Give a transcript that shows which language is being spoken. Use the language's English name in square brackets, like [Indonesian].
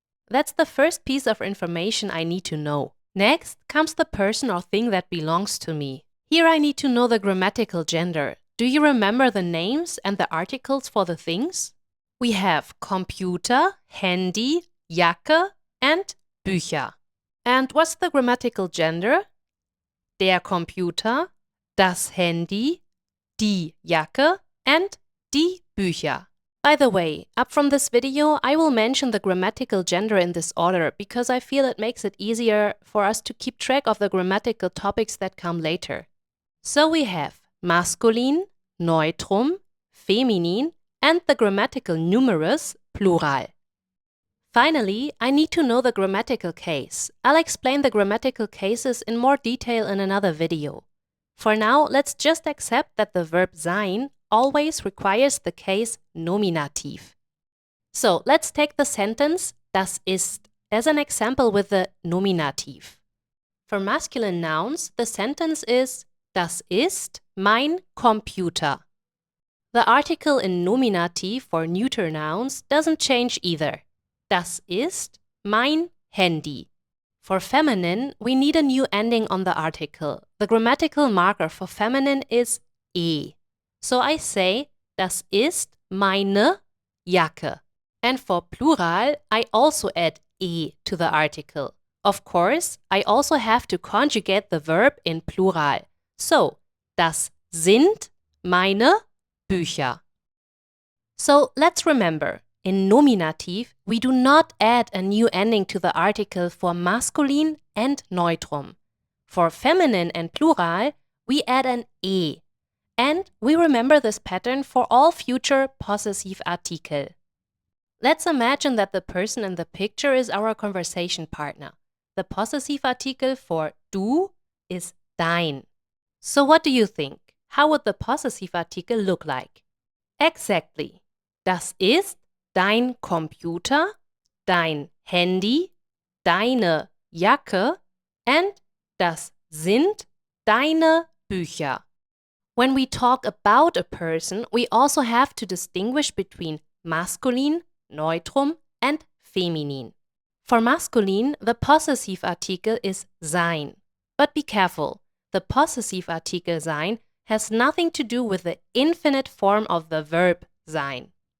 [English] That's the first piece of information I need to know. Next comes the person or thing that belongs to me. Here I need to know the grammatical gender. Do you remember the names and the articles for the things? We have Computer, Handy, Jacke, and Bücher. And what's the grammatical gender? [German] Der Computer, das Handy, die Jacke, and die Bücher. [English] By the way, up from this video, I will mention the grammatical gender in this order because I feel it makes it easier for us to keep track of the grammatical topics that come later. So we have masculine, neutrum, feminin, and the grammatical numerus, plural. Finally, I need to know the grammatical case. I'll explain the grammatical cases in more detail in another video. For now, let's just accept that the verb sein always requires the case nominativ. So let's take the sentence das ist as an example with the nominativ. For masculine nouns, the sentence is [German] das ist mein Computer. [English] The article in nominativ for neuter nouns doesn't change either. [German] Das ist mein Handy. [English] For feminine, we need a new ending on the article. The grammatical marker for feminine is e. So I say, [German] das ist meine Jacke. [English] And for plural, I also add e to the article. Of course, I also have to conjugate the verb in plural. [German] So, das sind meine Bücher. [English] So let's remember, in nominativ, we do not add a new ending to the article for masculine and neutrum. For feminine and plural, we add an e. And we remember this pattern for all future Possessivartikel. Let's imagine that the person in the picture is our conversation partner. The Possessivartikel for du is dein. So what do you think? How would the Possessivartikel look like? Exactly. [German] Das ist dein Computer, dein Handy, deine Jacke, and das sind deine Bücher. [English] When we talk about a person, we also have to distinguish between masculine, neutrum, and feminin. For masculine, the Possessivartikel is sein. But be careful, the Possessivartikel sein has nothing to do with the infinite form of the verb sein.